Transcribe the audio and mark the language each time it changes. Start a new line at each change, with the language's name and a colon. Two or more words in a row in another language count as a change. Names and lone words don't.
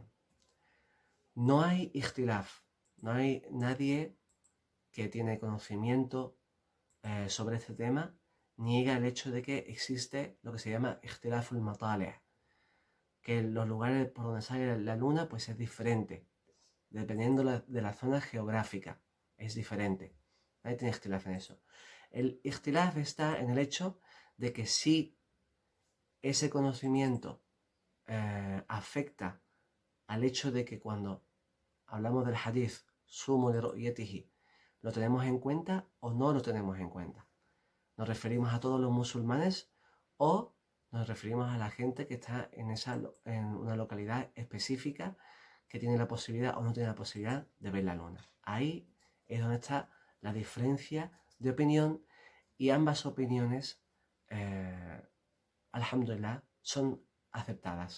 Spanish: No hay ikhtilaf, no hay nadie que tiene conocimiento sobre este tema niega el hecho de que existe lo que se llama
Arabic: اختلاف المطالع',
Spanish: que los lugares por donde sale la luna pues es diferente, dependiendo de la zona geográfica, es diferente. Ahí tiene ikhtilaf en eso. El ikhtilaf está en el hecho de que si ese conocimiento afecta al hecho de que cuando hablamos del hadith,
Arabic: صوموا لرؤيته,
Spanish: ¿lo tenemos en cuenta o no lo tenemos en cuenta? ¿Nos referimos a todos los musulmanes o nos referimos a la gente que está en una localidad específica que tiene la posibilidad o no tiene la posibilidad de ver la luna? Ahí es donde está la diferencia de opinión, y ambas opiniones, alhamdulillah, son aceptadas.